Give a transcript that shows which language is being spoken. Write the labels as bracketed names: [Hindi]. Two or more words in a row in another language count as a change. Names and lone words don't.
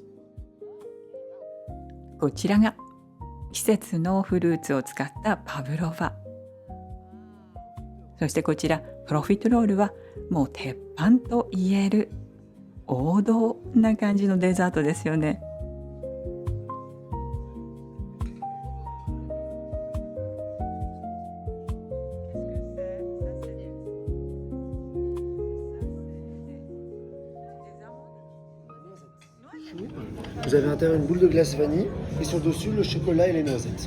[Japanese] こちらが季節のフルーツを使ったパブロファ。そしてこちらプロフィットロールはもう鉄板と言える王道な感じのデザートですよね。 [French] Vous avez à l'intérieur une boule de glace vanille et sur dessus le chocolat et les noisettes.